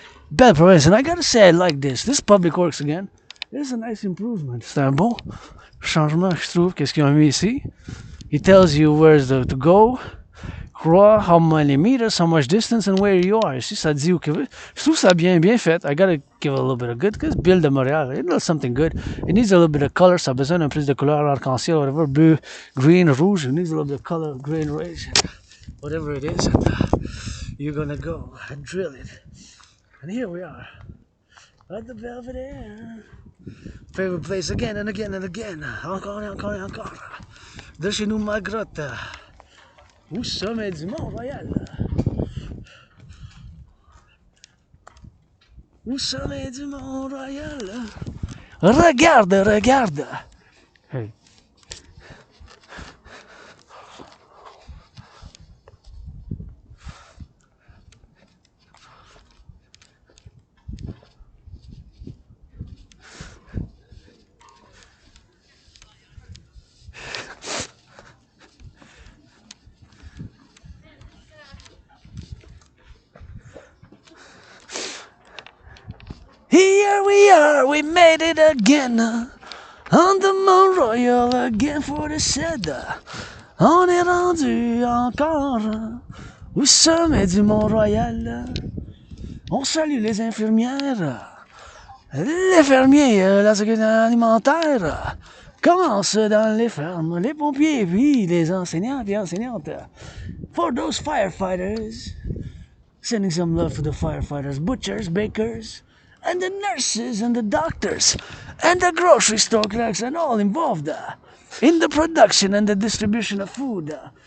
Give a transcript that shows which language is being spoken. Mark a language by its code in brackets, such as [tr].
[en] Belle province, and I gotta say I like this. This Public Works again. This is a nice improvement. [fr] C'est un bon changement, je trouve. Qu'est-ce qu'ils ont mis ici? [en] He tells you where to go, croix, how many meters, how much distance, and where you are. [fr] Ici, ça dit où que... Je trouve ça bien fait. [en] I gotta give it a little bit of good, because Bill de Montréal, it does something good. It needs a little bit of color. [fr] Ça a besoin d'un plus de couleur, arc-en-ciel, whatever, bleu, green, rouge. [en] It needs a little bit of color, green, red, whatever it is. And, you're gonna go and drill it. And here we are, at the Belvedere. Favorite place again and again and again. [fr] Encore et encore et encore. De chez nous, ma grotte. Au sommet du Mont-Royal. Au sommet du Mont-Royal. Regarde. Hey. [en] Here we are, we made it again, on the Mont Royal again for the Cette. [fr] On est rendu encore au sommet du Mont Royal. On salue les infirmières, les fermiers, la sécurité alimentaire. Commence dans les fermes, les pompiers, puis les enseignants et enseignantes. [en] For those firefighters, sending some love for the firefighters, butchers, bakers, and the nurses and the doctors and the grocery store clerks and all involved in the production and the distribution of food.